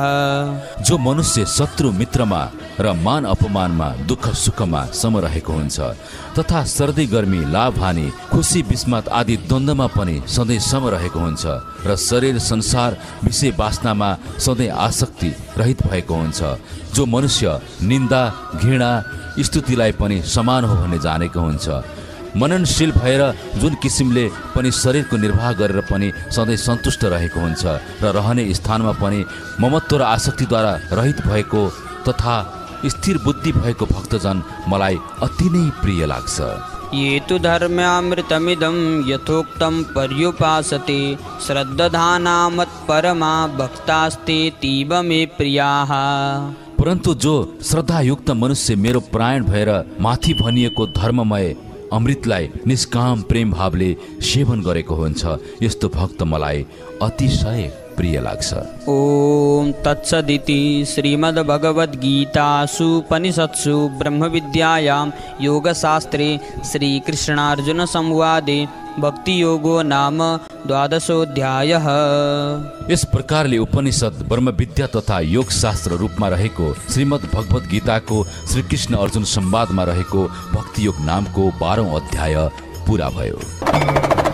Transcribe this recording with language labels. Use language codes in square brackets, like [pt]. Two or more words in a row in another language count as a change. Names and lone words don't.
[ne] जो मनुष्य शत्रु मित्रमा र मान अपमानमा दुःख सुखमा सम रहेको हुन्छ तथा सर्दी गर्मी लाभ हानि खुसी विस्मात आदि द्वन्द्वमा पनि सधैँ सम रहेको हुन्छ र शरीर संसार विषय वासनामा सधैँ आसक्ति रहित भएको हुन्छ, जो मनुष्य निन्दा घृणा स्तुतिलाई पनि समान हो भन्ने जानेको हुन्छ, मननशील भएर जुन किसिमले पनि शरीरको निर्वाह गरेर पनि सधैँ सन्तुष्ट रहेको हुन्छ र रहने स्थानमा पनि ममत्व र आसक्तिद्वारा रहित भएको तथा स्थिर बुद्धि भएको भक्तजन मलाई अति नै प्रिय लाग्छ। [sa] ये तु धर्म्यामृतमिदं यथोक्तं पर्युपासते श्रद्धाना मत्परमा भक्तास्ते तीव मे प्रियाः। [ne] परन्तु जो श्रद्धायुक्त मनुष्य मेरो प्राण भएर माथि भनिएको धर्ममय अमृतलाई निष्काम प्रेम भावले सेवन गरेको हुन्छ, यस्तो भक्त मलाई अतिशय प्रिय लाग्छ। [sa] ओम तत्सदिति श्रीमद्भगवद्गीतासूपनिषत्सु ब्रह्मविद्यायां योगशास्त्रे श्रीकृष्णार्जुन संवादे भक्तियोगो नाम 12 [ne] यस प्रकारले उपनिषद ब्रह्मविद्या तथा योग शास्त्र रूपमा रहेको श्रीमद् भगवत गीताको श्रीकृष्ण अर्जुन संवादमा रहेको भक्तियोग नामको 12औं अध्याय पूरा भयो।